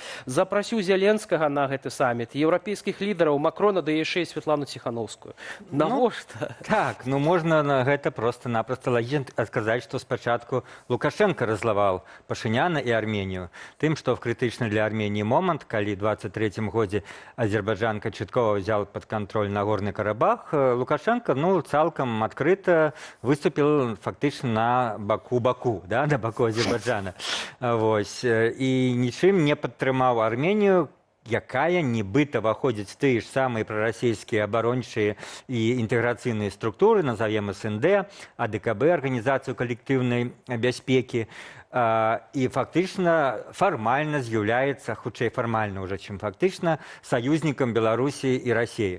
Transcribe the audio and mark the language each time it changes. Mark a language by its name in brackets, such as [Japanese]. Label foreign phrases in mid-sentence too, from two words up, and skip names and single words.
[Belarusian] Запрасіў Зяленскага на гэты саміт, еўрапейскіх лідараў, Макрона, да яшчэ і Святлану Ціхановскую. Навошта? Так, можна на гэта проста-напроста лагічна адказаць, што спачатку Лукашенко раззлаваў Пашыняна і Арменію. Тым, што в крытычны для Арменіі момант, калі 23-м годзе Азербайджан канчаткова [Russian] взял под контроль Нагорный Карабах, [Belarusian] Лукашенко цалкам [Russian] открыто выступил [Belarusian] фактично на Баку, да, на боку Азербайджана. [Russian] И ничем не [Belarusian] падтрымаў Армению, якая нібыта выходзіць в тыя ж самыя прарасійскія абарончыя і інтэграцыйныя структуры, назовем СНД, АДКБ, Арганізацыю калектыўнай бяспекі, и фактично формально з'яўляецца, хутчэй фармальна ўжо, чым фактычна, саюзнікам Беларусі і Расіі.